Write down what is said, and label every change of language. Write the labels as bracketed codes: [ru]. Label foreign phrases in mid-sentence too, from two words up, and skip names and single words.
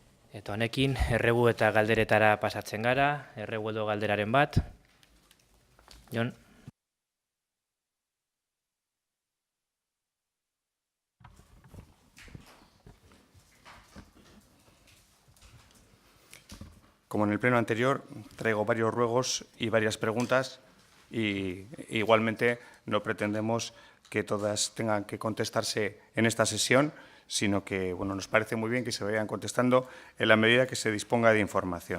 [eu] Eta honekin, errebu eta galderetara pasatzen gara, errebu edo galderaren bat. Jon? [es] Como en el pleno anterior, traigo varios ruegos y varias preguntas y igualmente no pretendemos que todas tengan que contestarse en esta sesión, sino que bueno, nos parece muy bien que se vayan contestando en la medida que se disponga de información.